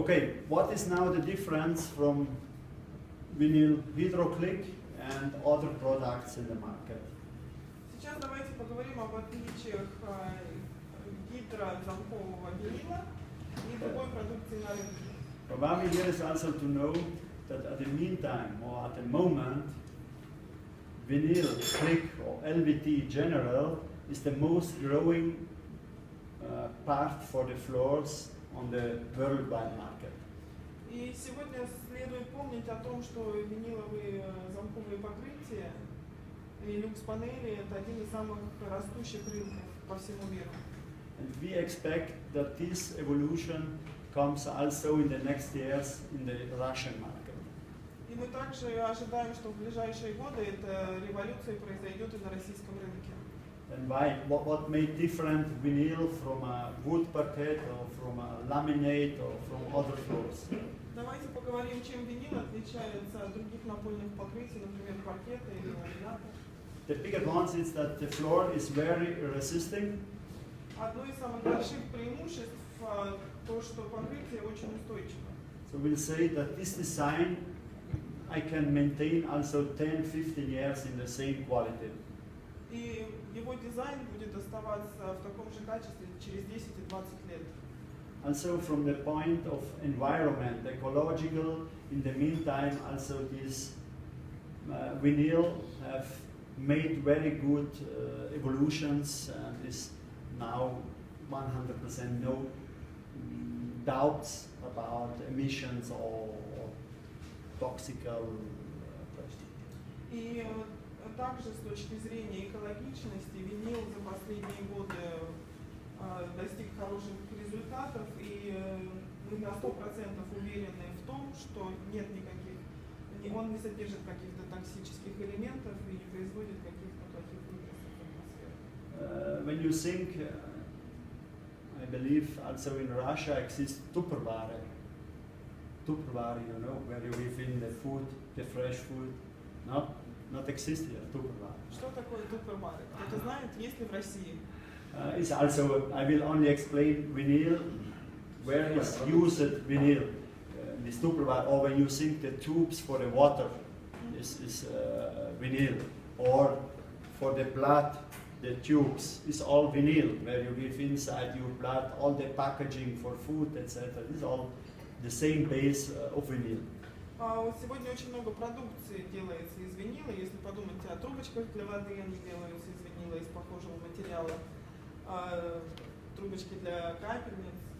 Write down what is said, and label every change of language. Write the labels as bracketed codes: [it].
[en] Okay, what is now the difference from vinyl HydroClick and other products in the market? [ru] Сейчас давайте поговорим об отличиях гидрозамкового винила и другой продукции на рынке. [en] Probably here is also to know that at the meantime or at the moment vinyl, click, or LVT general is the most growing part for the floors on the worldwide market. [ru] И сегодня следует помнить о том, что виниловые замковые покрытия и люкс-панели – это один из самых растущих рынков по всему миру. [en] And we expect that this evolution comes also in the next years in the Russian market. [ru] И мы также ожидаем, что в ближайшие годы эта революция произойдет и на российском рынке. [en] And why? What made different vinyl from a wood parquet or from a laminate or from other floors? [ru] Давайте поговорим, чем винил отличается от других напольных покрытий, например, паркета или ламината. [en] The bigger ones is that the floor is very resisting. [ru] Одно из самых больших преимуществ то, что покрытие очень устойчиво. [en] So we'll say that this design I can maintain also 10-15 years in the same quality. [ru] И его дизайн будет оставаться в таком же качестве через 10 и 20 лет. [en] Also from the point of environment, ecological, in the meantime also this vinyl have made very good evolutions and is now 100% no doubts about emissions or toxical plastic. [ru] И также с точки зрения экологичности винил за последние годы достиг хороших результатов, и мы на 100% уверены в том, что нет никаких, он не содержит каких-то токсических элементов и не производит каких-то плохих выбросов в атмосферу. [en] When you think, I believe also in Russia exists Tupperware. Tupperware, you know, where you live in the food, the fresh food. No, not exist here, Tupperware. [ru] Что такое туппервары? Кто-то знает, есть ли в России? [en] It's also, I will only explain vinyl, where is used vinyl. This Tupperware, or when you think the tubes for the water is vinyl, or for the blood, the tubes is all vinyl, where you give inside your blood, all the packaging for food, etc. This is all the same base of vinyl. [ru] Сегодня очень много продукции делается из винила. Если подумать о трубочках для воды, они делаются из винила, из похожего материала. Трубочки для капельниц.